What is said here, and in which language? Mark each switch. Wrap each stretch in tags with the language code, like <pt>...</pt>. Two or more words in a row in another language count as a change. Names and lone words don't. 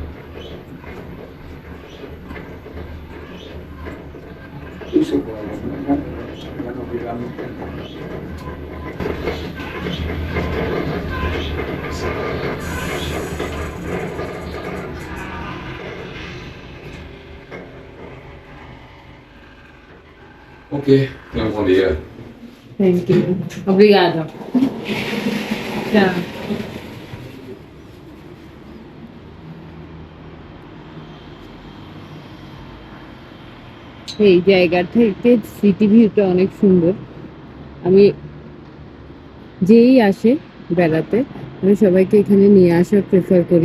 <pt>Isso já não virá muito tempo. Ok, tenha um bom dia.</pt> <en>Thank you.</en> <pt>Obrigada. Tchau.</pt> <bn>এই জায়গা থেকে</bn> <en>city viewটা</en> <bn>অনেক সুন্দর। আমি যেই আসে বেড়াতে, আমি সবাইকে এখানে নিয়ে আসা প্রেফার করি।</bn>